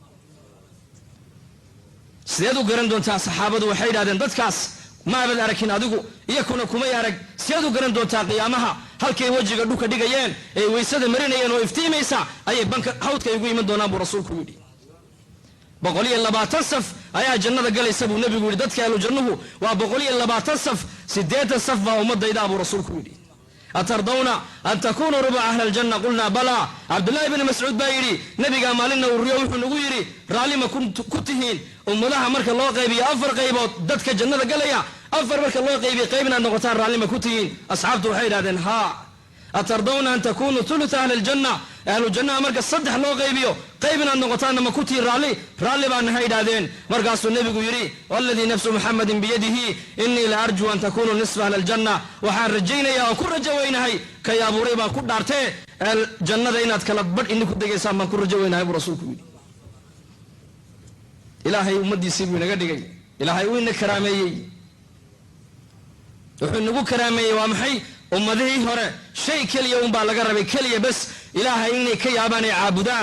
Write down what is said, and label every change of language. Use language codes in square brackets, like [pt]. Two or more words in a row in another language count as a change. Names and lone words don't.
[so] sideed u garan doontaa saxaabadu waxay yidhahdeen dadkaas maabad arakin adigu iyakuna kumay arag sideed u garan doontaa qiyaamaha halkay wajiga dhulka dhigayeen ee weysada marinayeen oo iftiimaysa ayay banka hawdka igu iman doonaan buu rasuulku yidhi 120 saf ayaa jannada galaysa buu nabigu yidhi dadka ahlu jannuhu waa 120 saf 8 saf baa ummadayda buu rasuulku yidhi [ar] أترضون أن تكونوا ربع أهل الجنة قلنا بلى [so] Abdullah ibn Mas'ud baa yidhi nabiga maalina uu riyo wuxuu nagu yidhi raalima ku tihiin ummadaha marka loo qaybiyo 4 qaybood dadka jannada galaya 4 marka loo qaybiyo qaybna noqotaan raalima ku tihiin asxaabtu waxay yiraahdeen ha [ar] أترضون أن تكونوا ثلث أهل الجنة أهل الجنة [so] marka 3 loo qaybiyo qaybna noqotaan ma ku tihiin raali baan haydadeen markaasuu nabigu yidhi [ar] والذي نفس محمد بيده إني لأرجو أن تكونوا نصف أهل الجنة [so] waxaan rajaynayaa oo ku rajaweynahay ka yaabuuray baan ku dhaartay jannada inaad kala badh idinku degaysaan baan ku rajaweynahay buu rasuulku yidhi ilaahay ummadiisii buu inaga dhigay ilaahay uu ina karaameeyey wuxuu nagu karaameeyey waa maxay ummadihii hore shay kaliya un baa laga rabay kaliya bas ilaahay inay ka yaabaan ay caabudaan.